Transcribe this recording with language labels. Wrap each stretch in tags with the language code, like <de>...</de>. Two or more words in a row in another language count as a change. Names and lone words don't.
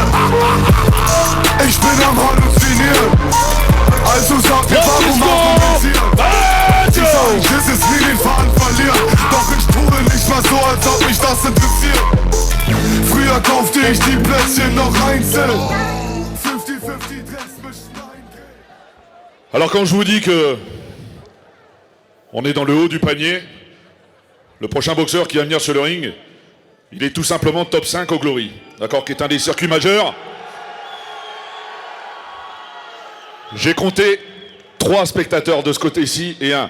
<de>Ich bin am Halluzinieren. Also sag mir, warum argumentieren? Sie sagen, Schiss ist wie den Faden verlieren. Doch ich tue nicht mal so, als ob mich das interessiert. Früher kaufte ich die Plätzchen noch einzeln. 50-50</de> <fr>Alors quand je vous dis que on est dans le haut du panier, le prochain boxeur qui va venir sur le ring, il est tout simplement top 5 au Glory, d'accord, qui est un des circuits majeurs. J'ai compté 3 spectateurs de ce côté-ci et 1.</fr>